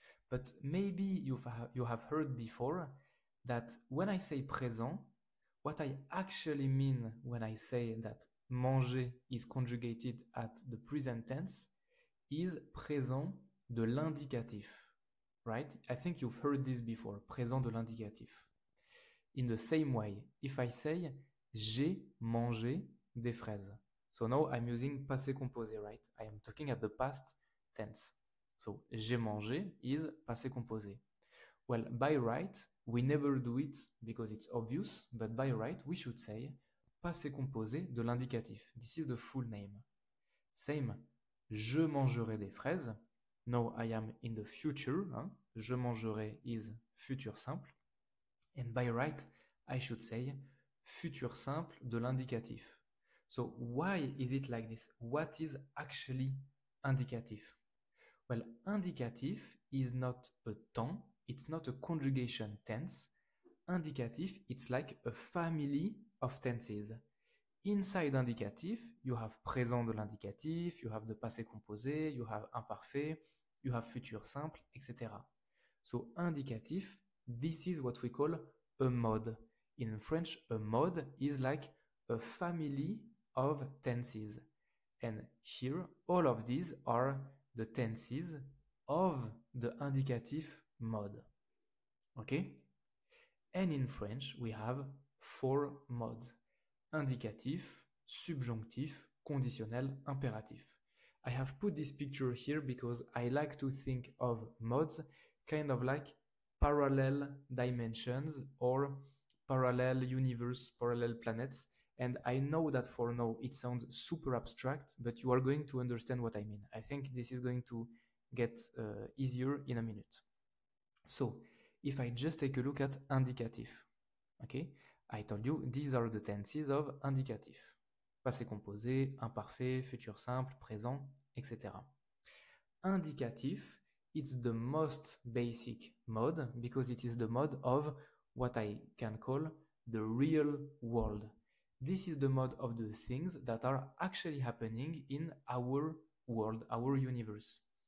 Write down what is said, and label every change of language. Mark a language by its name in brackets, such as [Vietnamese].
[English] But maybe you have heard before that when I say présent, what I actually mean when I say that manger is conjugated at the present tense is présent de l'indicatif, right? I think you've heard this before, présent de l'indicatif. In the same way, if I say [French] j'ai mangé des fraises. [English] So now I'm using passé composé, right? I am talking at the past tense. So j'ai mangé is passé composé. Well, by right, we never do it because it's obvious, but by right, we should say passé composé de l'indicatif. This is the full name. [French] Same, je mangerai des fraises. [English] Now I am in the future. Hein? Je mangerai is futur simple. And by right, I should say futur simple de l'indicatif. So why is it like this? What is actually indicatif? Well, indicatif is not a temps. It's not a conjugation tense. Indicatif, it's like a family of tenses. Inside indicatif, you have présent de l'indicatif, you have the passé composé, you have imparfait, you have futur simple, etc. So indicatif, this is what we call a mode. In French, a mode is like a family of tenses. And here, all of these are the tenses of the indicatif mode. Okay? And in French, we have 4 modes. [French] Indicatif, subjonctif, conditionnel, impératif. [English] I have put this picture here because I like to think of modes kind of like parallel dimensions or parallel universe, parallel planets. And I know that for now it sounds super abstract, but you are going to understand what I mean. I think this is going to get easier in a minute. So if I just take a look at indicatif, okay, I told you these are the tenses of indicatif. [French] Passé composé, imparfait, futur simple, présent, etc. [English] Indicatif, it's the most basic mode because it is the mode of what I can call the real world. This is the mode of the things that are actually happening in our world, our universe.